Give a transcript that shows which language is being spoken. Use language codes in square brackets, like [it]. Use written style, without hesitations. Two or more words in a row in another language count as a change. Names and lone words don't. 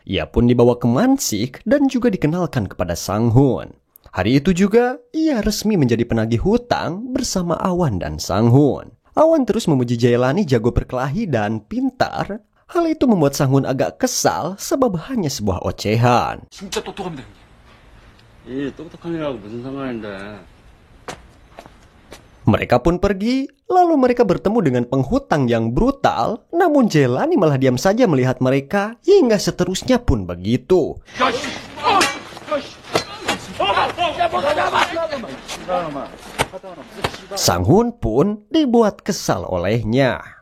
[id] Ia pun dibawa ke Mansik dan juga dikenalkan kepada Sang Hun. Hari itu juga, ia resmi menjadi penagih hutang bersama Awan dan Sang Hun. Awan terus memuji Jaelani jago berkelahi dan pintar. Hal itu membuat Sang Hun agak kesal sebab hanya sebuah ocehan. [ko] 진짜 똑똑합니다. 이 똑똑한 일하고 무슨 상관인데. [id] Mereka pun pergi, lalu mereka bertemu dengan penghutang yang brutal, namun Jaelani malah diam saja melihat mereka, hingga seterusnya pun begitu. Sang Hun pun dibuat kesal olehnya.